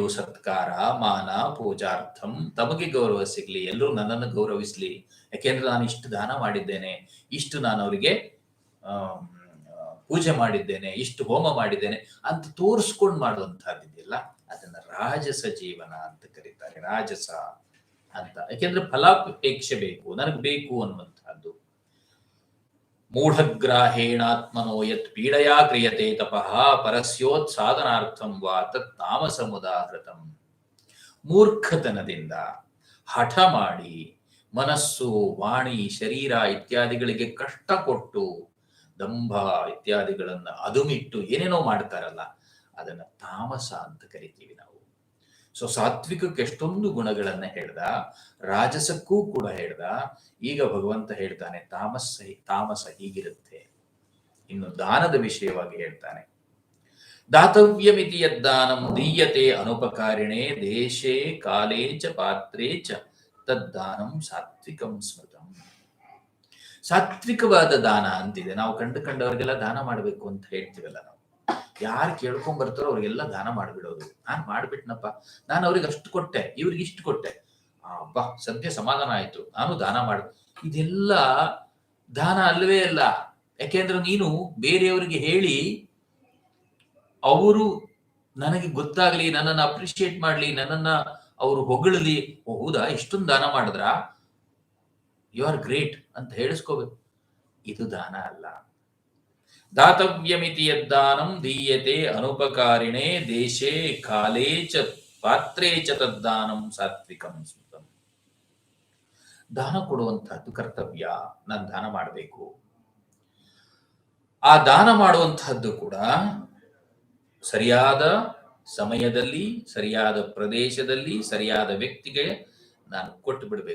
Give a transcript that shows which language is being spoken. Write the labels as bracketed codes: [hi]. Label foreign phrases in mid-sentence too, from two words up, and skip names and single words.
[sa] ಸತ್ಕಾರ ಮಾನ ಪೂಜಾರ್ಥಂ, [kn] ತಮಗೆ ಗೌರವ ಸಿಗ್ಲಿ, ಎಲ್ಲರೂ ನನ್ನನ್ನು ಗೌರವಿಸ್ಲಿ, ಯಾಕೆಂದ್ರೆ ನಾನು ಇಷ್ಟು ದಾನ ಮಾಡಿದ್ದೇನೆ, ಇಷ್ಟು ನಾನು ಅವರಿಗೆ ಪೂಜೆ ಮಾಡಿದ್ದೇನೆ, ಇಷ್ಟು ಹೋಮ ಮಾಡಿದ್ದೇನೆ ಅಂತ ತೋರಿಸ್ಕೊಂಡು ಮಾಡುವಂತಹದ್ದಿದೆಯಲ್ಲ, ಅದನ್ನ ರಾಜಸ ಜೀವನ ಅಂತ ಕರೀತಾರೆ. ರಾಜಸ ಅಂತ ಯಾಕೆಂದ್ರೆ ಫಲಾಪೇಕ್ಷೆ ಬೇಕು, ನನಗೆ ಬೇಕು ಅನ್ನುವಂತಹದ್ದು. [sa] ಮೂಢಗ್ರಾಹೇಣಾತ್ಮನೋ ಯತ್ ಪೀಡಯಾ ಕ್ರಿಯತೆ ತಪಃ ಪರಸ್ಯೋತ್ ಸಾಧನಾರ್ಥಂ ವಾ ತತ್ ತಾಮಸಮುದಾಹೃತಂ. [kn] ಮೂರ್ಖತನದಿಂದ ಹಠ ಮಾಡಿ ಮನಸ್ಸು, ವಾಣಿ, ಶರೀರ ಇತ್ಯಾದಿಗಳಿಗೆ ಕಷ್ಟ ಕೊಟ್ಟು ದಂಭ ಇತ್ಯಾದಿಗಳನ್ನ ಅದುಮಿಟ್ಟು ಏನೇನೋ ಮಾಡ್ತಾರಲ್ಲ, ಅದನ್ನ ತಾಮಸ ಅಂತ ಕರಿತೀವಿ ನಾವು. ಸೊ ಸಾತ್ವಿಕಕ್ಕೆ ಎಷ್ಟೊಂದು ಗುಣಗಳನ್ನ ಹೇಳ್ದ, ರಾಜಸಕ್ಕೂ ಕೂಡ ಹೇಳ್ದ. ಈಗ ಭಗವಂತ ಹೇಳ್ತಾನೆ ತಾಮಸ ಹೀಗಿರುತ್ತೆ. ಇನ್ನು ದಾನದ ವಿಷಯವಾಗಿ ಹೇಳ್ತಾನೆ. [sa] ದಾತವ್ಯಮಿತಿ ಯದ್ದಾನಂ ದೀಯತೆ ಅನುಪಕಾರಿಣೆ ದೇಶೇ ಕಾಲೇ ಚ ಪಾತ್ರೇ ಚ ತದ್ದಾನಂ ಸಾತ್ವಿಕಂ ಸ್ಮೃತಂ. [kn] ಸಾತ್ವಿಕವಾದ ದಾನ ಅಂತಿದೆ. ನಾವು ಕಂಡವರಿಗೆಲ್ಲ ದಾನ ಮಾಡಬೇಕು ಅಂತ ಹೇಳ್ತೀವಲ್ಲ, ನಾವು ಯಾರು ಕೇಳ್ಕೊಂಡ್ ಬರ್ತಾರೋ ಅವ್ರಿಗೆಲ್ಲ ದಾನ ಮಾಡ್ಬಿಡೋದು. ನಾನ್ ಮಾಡ್ಬಿಟ್ನಪ್ಪ, ನಾನು ಅವ್ರಿಗೆ ಅಷ್ಟು ಕೊಟ್ಟೆ, ಇವ್ರಿಗೆ ಇಷ್ಟು ಕೊಟ್ಟೆ, ಅಬ್ಬಾ ಸದ್ಯ ಸಮಾಧಾನ ಆಯ್ತು, ನಾನು ದಾನ ಮಾಡ. ಇದೆಲ್ಲ ದಾನ ಅಲ್ಲವೇ ಅಲ್ಲ. ಯಾಕೆಂದ್ರೆ ನೀನು ಬೇರೆಯವರಿಗೆ ಹೇಳಿ ಅವರು ನನಗೆ ಗೊತ್ತಾಗ್ಲಿ, ನನ್ನನ್ನು ಅಪ್ರಿಶಿಯೇಟ್ ಮಾಡ್ಲಿ, ನನ್ನನ್ನ ಅವರು ಹೊಗಳಲಿ, ಹೌದಾ ಇಷ್ಟೊಂದು ದಾನ ಮಾಡಿದ್ರ, [en] you are great [kn] ಅಂತ ಹೇಳಿಸ್ಕೋಬೇಕು. ಇದು ದಾನ ಅಲ್ಲ. [sa] ದಾತವ್ಯಮಿತಿ ಯದ್ದಾನಂ ದೀಯತೆ ಅನುಪಕಾರಿಣೆ ದೇಶೇ ಕಾಲೇ ಚ ಪಾತ್ರೇ ಚ ತದ್ದಾನಂ ಸಾತ್ವಿಕಂ ಸ್ಮೃತಂ. [kn] ದಾನ ಕೊಡುವಂತಹದ್ದು ಕರ್ತವ್ಯ. ನಾನು ದಾನ ಮಾಡಬೇಕು. ಆ ದಾನ ಮಾಡುವಂತಹದ್ದು ಕೂಡ ಸರಿಯಾದ ಸಮಯದಲ್ಲಿ, ಸರಿಯಾದ ಪ್ರದೇಶದಲ್ಲಿ, ಸರಿಯಾದ ವ್ಯಕ್ತಿಗೆ ನಾನು ಕೊಟ್ಟು ಬಿಡಬೇಕು.